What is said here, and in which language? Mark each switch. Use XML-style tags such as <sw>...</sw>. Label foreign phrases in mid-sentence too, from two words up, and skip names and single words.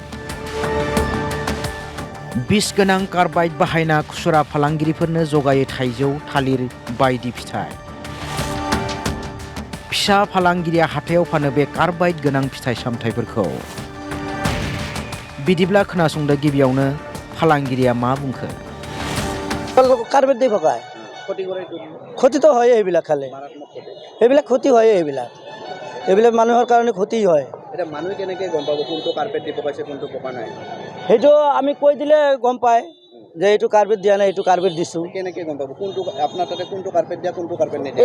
<brx>बिस गोनां कार्बाइड बाहायना खुसरा फालांगिरिफोरनो जगायो थाइजौ थालिर बायदि फिथाइ फिसा फालांगिरिया हाथायाव फानो बे कार्बाइड गोनां फिथाइ सामथाइफोरखौ बिदिब्ला खोनासंदो गिबियावनो फालांगिरिया मा बुंखो</brx> <as>कार्बेट দি ভগায় ক্ষতিটো হয় এইবিলাক খালে এইবিলাক ক্ষতি হয় এইবিলাক মানুহৰ কাৰণে ক্ষতি হয় এটা মানুহ কেনেকৈ গম পাব কোনটো কাৰ্পেট দি পকাইছে কোনটো পকা নাই সেইটো আমি কৈ দিলে গম পায় যে এইটো কাৰ্পেট দিয়া নাই এইটো কাৰ্পেট দিছো কেনেকৈ গম পাব কোনটো আপোনাৰ তাতে কোনটো কাৰ্পেট দিয়া কোনটো কাৰ্পেট নিদিয়া</as>